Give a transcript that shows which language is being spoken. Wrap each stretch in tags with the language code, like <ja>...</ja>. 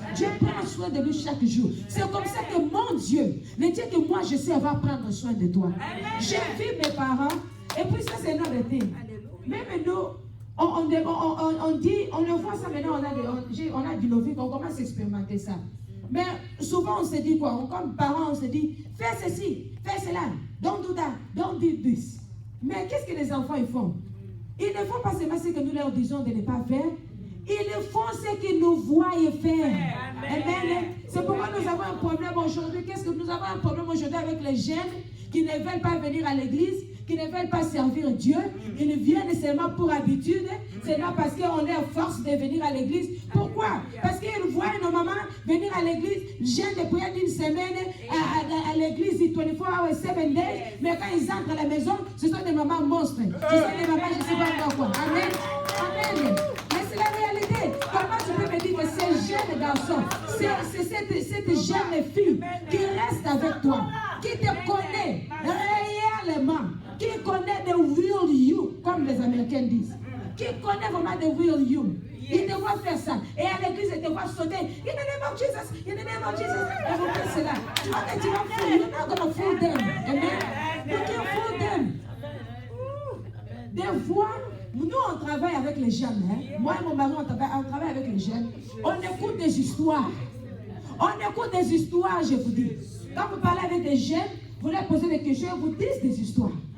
<fr>Dieu prend soin de lui chaque jour. C'est comme ça que mon Dieu, le Dieu que moi je sais, va prendre soin de toi. J'ai vu mes parents, et puis ça c'est notre thing. Même nous, on dit, on le voit ça maintenant, on a du novice, on commence à expérimenter ça. Mais souvent on se dit quoi? Comme parents, on se dit, fais ceci, fais cela,</fr> <en>don't do that, don't do this.</en> <fr>Mais qu'est-ce que les enfants ils font? Ils ne font pas seulement ce que nous leur disons de ne pas faire. Ils font ce qu'ils nous voient faire. Amen. C'est pourquoi nous avons un problème aujourd'hui. Qu'est-ce que nous avons un problème aujourd'hui avec les jeunes qui ne veulent pas venir à l'église, qui ne veulent pas servir Dieu. Ils viennent seulement pour habitude, seulement parce qu'on est force de venir à l'église. Pourquoi? Parce qu'ils voient nos mamans venir à l'église, jeûne de prière d'une semaine à l'église</fr> <en>24 hours, 7 days,</en> <fr>mais quand ils entrent à la maison, ce sont des mamans monstres. Ce sont des mamans, je ne sais pas quoi. Amen. Amen. Mais c'est la réalité. Comment tu peux me dire que ces jeunes garçons, c'est cette jeune fille qui reste avec toi, qui te connaît réellement, qui connaît</fr> <en>the real you,</en> <fr>comme les Américains disent, qui connaît vraiment the real you. Il te voit faire ça. Et à l'église, il te voit sauter.</fr> <en>In the name of Jesus, in the name of Jesus.</en> <fr>Et vous faites cela. Tu vois que tu vas</fr> <en>fool. You're not going to fool them. Amen. You can't fool them.</en> <fr>Des fois, nous, on travaille avec les jeunes. Hein? Moi et mon mari, on travaille avec les jeunes. On écoute des histoires. On écoute des histoires, je vous dis. Quand vous parlez avec des jeunes, vous leur posez des questions, ils vous disent des histoires.</fr>